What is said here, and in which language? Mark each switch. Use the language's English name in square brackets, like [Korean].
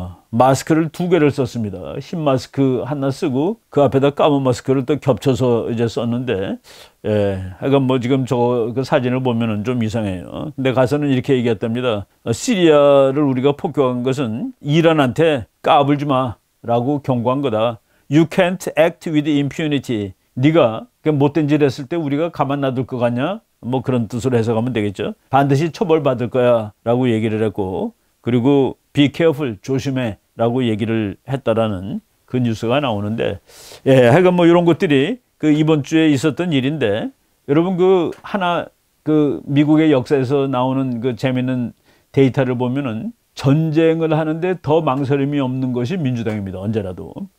[Korean] 마스크를 2개를 썼습니다. 흰 마스크 하나 쓰고 그 앞에다 까만 마스크를 또 겹쳐서 이제 썼는데, 하여간 지금 그 사진을 보면은 좀 이상해요. 근데 가서는 이렇게 얘기했답니다. 시리아를 우리가 폭격한 것은 이란한테 까불지 마라고 경고한 거다. [English] You can't act with impunity. [Korean] 네가 못된 짓 했을 때 우리가 가만 놔둘 것 같냐? 그런 뜻으로 해석하면 되겠죠. 반드시 처벌받을 거야 라고 얘기를 했고, 그리고 [English] be careful, [Korean] 조심해 라고 얘기를 했다라는 그 뉴스가 나오는데, 하여간 이런 것들이 이번 주에 있었던 일인데, 여러분 미국의 역사에서 나오는 재미있는 데이터를 보면은 전쟁을 하는데 더 망설임이 없는 것이 민주당입니다. 언제라도.